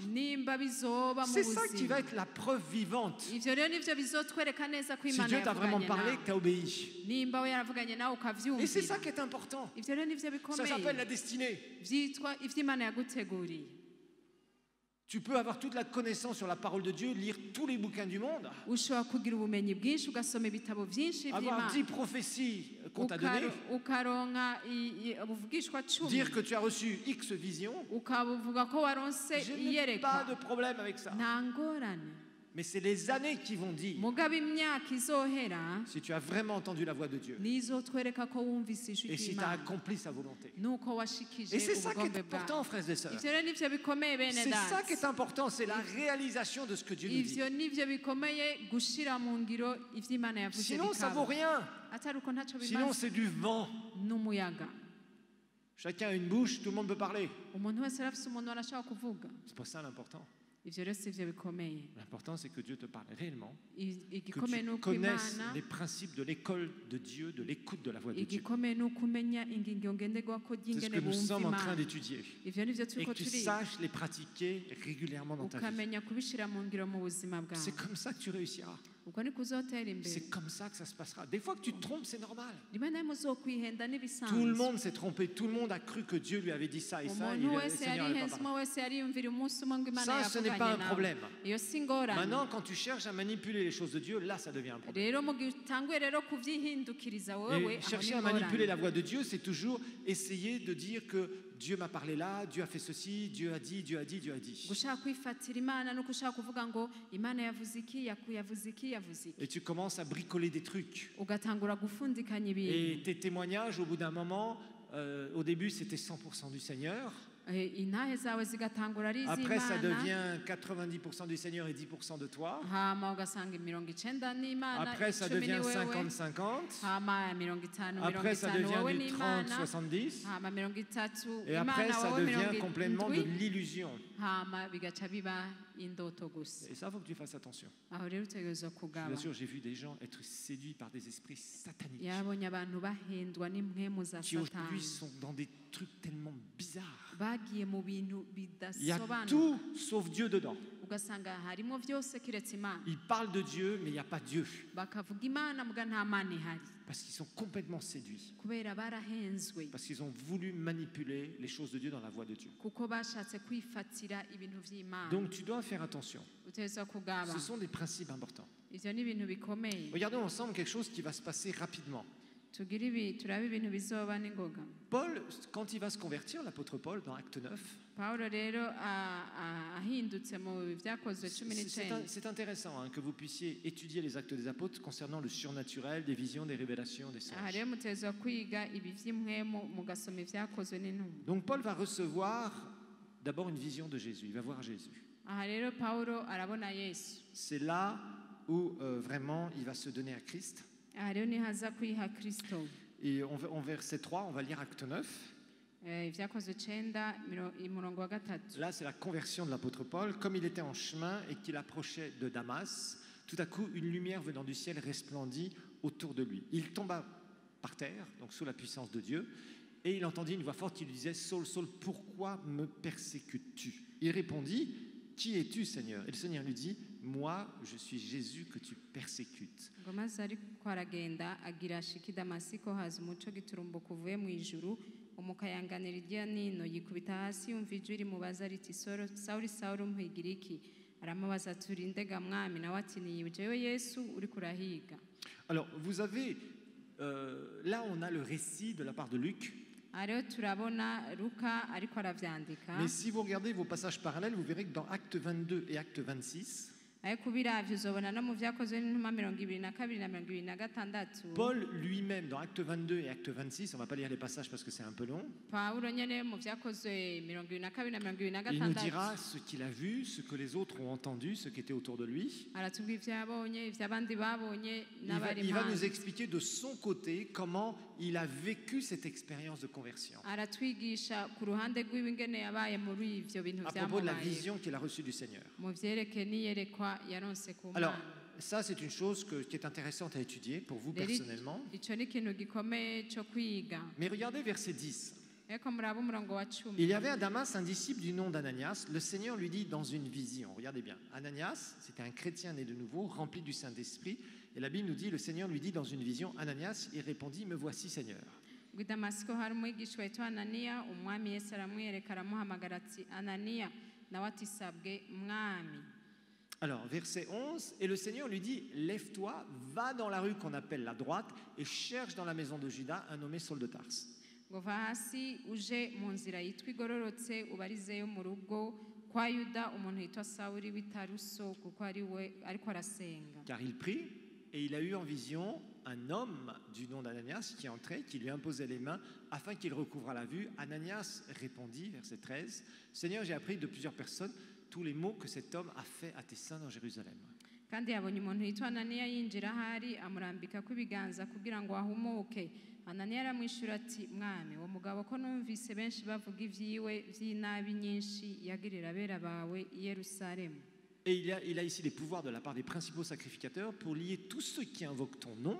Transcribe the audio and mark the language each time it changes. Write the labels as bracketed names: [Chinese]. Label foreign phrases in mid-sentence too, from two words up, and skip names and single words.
[Rundi] nimba bizoba mu [French] C'est ça qui [Rundi] buzima [French] va être la preuve vivante. [Rundi] ivyo rero nivyo bizotwereka neza ko [French] Si [Rundi] imana [French] Dieu t'a vraiment [Rundi] yavuganye [French] parlé, [Rundi] nawe [French] que tu as obéi. [Rundi] nimba we yaravuganye nawe [French] Et c'est [Rundi] ukavyumvira [French] ça qui est important. [Rundi] ivyo rero nivyo [French] Ça [Rundi] bikomeye [French] s'appelle la destinée. [Rundi] vyitwa ivyo imana yaguteguriye [French] Tu peux avoir toute la connaissance sur la parole de Dieu, lire tous les bouquins du monde, [Rundi] ushobora kugira ubumenyi bwinshi ugasoma ibitabo byinshi [French] avoir 10 [Rundi] vy'imana [French] prophéties qu'on t'a données, [Rundi] ukaronka ubuvugishwa cumi [French] dire que tu as reçu X vision. [Rundi] ukavuga ko waronse [French] Je n'ai pas [Rundi] iyerekwa [French] de problème avec ça. [Rundi] nta ngorane [French] Mais c'est les années qui vont dire [Rundi] mugabo imyaka izohera [French] si tu as vraiment entendu la voix de Dieu [Rundi] nizotwereka ko wumvise ijwi [French] et si tu as [Rundi] ry'imana [French] accompli sa volonté. [Rundi] nuko washikije [French] Et c'est ça qui [Rundi] ubugombe [French] est important, [Rundi] bwawe [French] frères et sœurs. [Rundi] ivyo rero nivyo bikomeye bene [French] C'est ça qui est [Rundi] data [French] important, c'est la réalisation de ce que Dieu nous dit. [Rundi] ivyo nivyo bikomeye gushira mu ngiro ivyo imana yavuze [French] Sinon, ça vaut [Rundi] bikaba [French] rien. [Rundi] atari uko ntaco [French] Sinon, [Rundi] bimaze [French] c'est du vent. [Rundi] n'umuyaga [French] Chacun a une bouche, tout le monde peut parler. [Rundi] umuntu wese arafise umuntu arashaka kuvuga [French] C'est pas ça l'important. [Rundi] ivyo rero sivyo bikomeye [French] L'important, c'est que Dieu te parle réellement, que [Rundi] igikomeye ni [French] tu [Rundi] uko [French] connaisses [Rundi] imana [French] les principes de l'école de Dieu, de l'écoute de la voix de Dieu. [Rundi] igikomeye ni uko umenya ingingo ngenderwako [French] C'est ce [Rundi] ry'ingene [French] que nous [Rundi] bumva [French] sommes en train [Rundi] imana [French] d'étudier. [Rundi] ivyo nivyo [French] Et [Rundi] turiko [French] que tu [Rundi] turiga [French] saches les pratiquer régulièrement dans ta vie. [Rundi] ukamenya kubishira mu ngiro mu buzima bwawe [French] C'est comme ça que tu réussiras. [Rundi] uko niko uzotera imbere. [French] C'est comme ça que ça se passera. Des fois que tu te trompes, c'est normal. [Rundi] rimwe na rimwe uzokwihenda [French] Tout le [Rundi] n'ibisanzwe. [French] monde s'est trompé, tout le monde a cru que Dieu lui avait dit ça et ça, et [Rundi] umuntu [French] le [Rundi] wese [French] Seigneur n'avait [Rundi] yarihenze, [French] pas [Rundi] umwe [French] parlé. [Rundi] wese yariyumvira umunsi umwe ngo Imana [French] Ça, ce n'est pas [Rundi] yavuganye [French] un [Rundi] nawe. [French] problème. [Rundi] Iyo si ingorane. [French] Maintenant, quand tu cherches à manipuler les choses de Dieu, là, ça devient un problème. [Rundi] rero mu gihe utanguye rero kuvyihindukiriza wowe, [French] Et [Rundi] aho [French] chercher [Rundi] ni [French] à manipuler [Rundi] ingorane. [French] la voix de Dieu, c'est toujours essayer de dire que Dieu m'a parlé là, Dieu a fait ceci, Dieu a dit, Dieu a dit, Dieu a dit. [Rundi] gushaka kwifatira Imana no gushaka kuvuga ngo Imana yavuze iki, yavuze iki, yavuze iki. [French] Et tu commences à bricoler des trucs. [Rundi] Ugatangura gufundikanya ibintu. [French] Et tes témoignages, au bout d'un moment, au début, c'était 100% du Seigneur. [Rundi] Intahe zawe zigatangura ari [French] Après, ça [Rundi] iz'Imana, [French] devient 90% du Seigneur et 10% de toi. [Rundi] hama ugasanga 90 n'Imana, [French] Après, ça [Rundi] 10 ni [French] devient [Rundi] wewe, [French] 50-50. [Rundi] hama 50 [French] Après, ça [Rundi] 50 wowe [French] devient du [Rundi] n'Imana, [French] 30-70. [Rundi] hama 30 [French] Et après, [Rundi] Imana [French] ça [Rundi] wowe [French] devient complètement de [Rundi] 70, [French] l'illusion. [Rundi] hama bigaca biba indoto gusa. [French] Et ça, il faut que tu fasses attention. [Rundi] Aho rero utegerezwa kugaba. [French] Bien sûr, j'ai vu des gens être séduits par des esprits sataniques [Rundi] Yabonye abantu bahindwa n'impwemu za [French] qui aujourd'hui [Rundi] Satani, [French] sont dans des trucs tellement bizarres. [Rundi] bagiye mu bintu [French] Il y a [Rundi] bidasobanuka, [French] tout sauf Dieu dedans. [Rundi] ugasanga harimo byose kiretse Imana. [French] Ils parlent de Dieu, mais il n'y a pas Dieu. [Rundi] Bakavuga Imana muga nta Mana ihari, [French] Parce qu'ils sont complètement séduits. [Rundi] kubera barahenzwe, [French] Parce qu'ils ont voulu manipuler les choses de Dieu dans la voie de Dieu. [Rundi] kuko bashatse kwifatira ibintu vy'Imana. [French] Donc tu dois faire attention. [Rundi] Utegerezwa kugaba. [French] Ce sont des principes importants. [Rundi] Ivyo ni ibintu bikomeye. [French] Regardons ensemble quelque chose qui va se passer rapidement. [Rundi] Turabe ibintu bizoba n'ingoga. [French] Paul, quand il va se convertir, l'apôtre Paul, dans Acte 9, [Rundi] Pawulo rero ahindutse mu vyakozwe 19. [French] c'est intéressant hein, que vous puissiez étudier les actes des apôtres concernant le surnaturel, des visions, des révélations, des [Rundi] Aha [French] songes. [Rundi] rero mutegerezwa kwiga ibi vy'impwemu mugasoma ivyakozwe n'intumwa. [French] Donc Paul va recevoir d'abord une vision de Jésus, il va voir Jésus. [Rundi] Aha rero Pawulo arabona Yesu. [French] C'est là où vraiment il va se donner à Christ. [Rundi] Aha rero niho aza kwiha Kristo. [French] Et en verset 3, on va lire Acte 9. [Rundi] Ivyakozwe 9 umurongo wa 3. [French] Là, c'est la conversion de l'apôtre Paul. Comme il était en chemin et qu'il approchait de Damas, tout à coup, une lumière venant du ciel resplendit autour de lui. Il tomba par terre, donc sous la puissance de Dieu, et il entendit une voix forte qui lui disait « Saul, Saul, pourquoi me persécutes-tu » Il répondit « Qui es-tu, Seigneur ?» Et le Seigneur lui dit « Moi, je suis Jésus que tu persécutes. » [Rundi] ngo maze ariko aragenda agira ashika i Damasiko, haza umuco giturumbuka uvuye mu ijuru, umukayanganira irya nino, yikubita hasi yumva ijwi rimubaza riti Sawuli, Sawuli, umpwigira iki? Aramubaza ati uri nde ga mwami? Nawe ati ni jewe Yesu uriko urahiga. [French] Alors, vous avez, là on a le récit de la part de Luc. [Rundi] Rero turabona Luka ariko aravyandika, [French] Mais si vous regardez vos passages parallèles, vous verrez que dans Acte 22 et Acte 26, [Rundi] ariko ubiravye uzobona no mu vyakozwe n'intumwa 22 na 26. [French] Paul lui-même, dans Acte 22 et Acte 26, on ne va pas lire les passages parce que c'est un peu long, [Rundi] Pawulo nyene mu vyakozwe 22 na 26 [French] il nous dira ce qu'il a vu, ce que les autres ont entendu, ce qui était autour de lui. [Rundi] aratubwira ivyo yabonye, ivyo abandi babonye n'abari [French] Il va nous [Rundi] impande. [French] expliquer de son côté comment il a vécu cette expérience de conversion, [Rundi] Aratwigisha ku ruhande rw'iwe ingene yabaye muri ivyo bintu [French] à propos de la [Rundi] vyamubaye, [French] vision qu'il a reçue du Seigneur. [Rundi] mu vyerekeye n'iyerekwa yaronse ku [French] Alors, [Rundi] Mana. [French] ça c'est une chose qui est intéressante à étudier pour vous [Rundi] Rero [French] personnellement. [Rundi] ico ni ikintu gikomeye co kwiga. [French] Mais regardez verset 10. [Rundi] Ariko muraba umurongo wa 10. [French] Il y avait à Damas un disciple du nom d'Ananias. Le Seigneur lui dit dans une vision, regardez bien, Ananias, c'était un chrétien né de nouveau, rempli du Saint-Esprit. Et la Bible nous dit, le Seigneur lui dit dans une vision, Ananias, il répondit, me voici Seigneur. [Rundi] Ngo i Damasiko hari umwigishwa witwa Ananiya, umwami Yesu aramwiyereka aramuhamagara ati Ananiya, nawe ati sabwe mwami. [French] Alors, verset 11, et le Seigneur lui dit, lève-toi, va dans la rue qu'on appelle la droite et cherche dans la maison de Judas un nommé Saul de Tarse. [Rundi] Ngo va hasi uje mu nzira yitwa igororotse ubarizeyo mu rugo kwa Yuda umuntu yitwa Sawuli w'i Taruso, kuko ari we ariko arasenga. [French] Car il prie et il a eu en vision un homme du nom d'Ananias qui entrait, qui lui imposait les mains afin qu'il recouvre la vue. Ananias répondit, verset 13, Seigneur, j'ai appris de plusieurs personnes tous les maux que cet homme a fait à tes saints dans Jérusalem. [Rundi] Kandi yabonye umuntu yitwa Ananiya yinjira ahari amurambika ku ibiganza kugira ngo ahumuke. Ananiya aramwishura ati mwami, uwo mugabo ko numvise benshi bavuga ivyiwe vy'inabi nyinshi yagirira abera bawe i Yerusalemu. [French] Et il a ici les pouvoirs de la part des principaux sacrificateurs pour lier tous ceux qui invoquent ton nom.